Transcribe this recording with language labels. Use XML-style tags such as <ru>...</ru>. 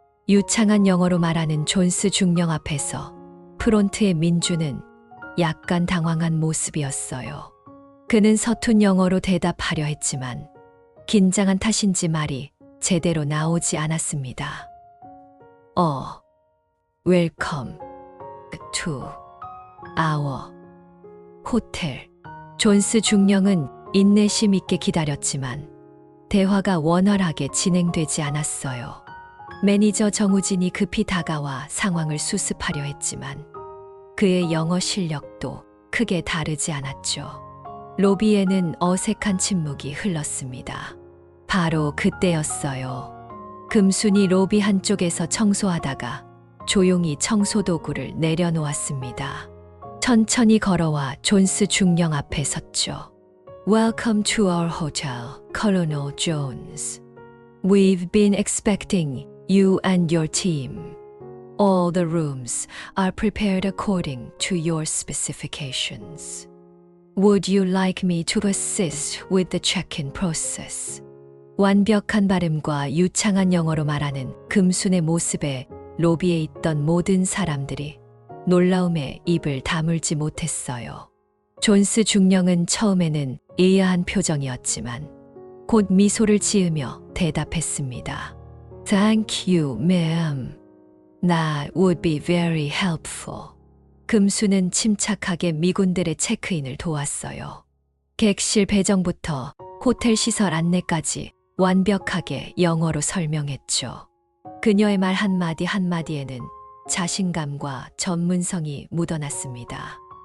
<ko>유창한 영어로 말하는 존스 중령 앞에서 프론트의 민주는 약간 당황한 모습이었어요. 그는 서툰 영어로 대답하려 했지만 긴장한 탓인지 말이 제대로 나오지 않았습니다.</ko> <en>Welcome to our 호텔.</en> <ko>존스 중령은 인내심 있게 기다렸지만 대화가 원활하게 진행되지 않았어요. 매니저 정우진이 급히 다가와 상황을 수습하려 했지만 그의 영어 실력도 크게 다르지 않았죠. 로비에는 어색한 침묵이 흘렀습니다. 바로 그때였어요. 금순이 로비 한쪽에서 청소하다가 조용히 청소도구를 내려놓았습니다. 천천히 걸어와 존스 중령 앞에 섰죠.</ko> <en>Welcome to our hotel, Colonel Jones. We've been expecting you and your team. All the rooms are prepared according to your specifications. Would you like me to assist with the check-in process?</en> <ko>완벽한 발음과 유창한 영어로 말하는 금순의 모습에 로비에 있던 모든 사람들이 놀라움에 입을 다물지 못했어요. 존스 중령은 처음에는 의아한 표정이었지만 곧 미소를 지으며 대답했습니다.</ko> <en>Thank you, ma'am. That would be very helpful.</en> <ko>금수는 침착하게 미군들의 체크인을 도왔어요. 객실 배정부터 호텔 시설 안내까지 완벽하게 영어로 설명했죠. 그녀의 말 한마디 한마디에는 자신감과 전문성이 묻어났습니다.</ko>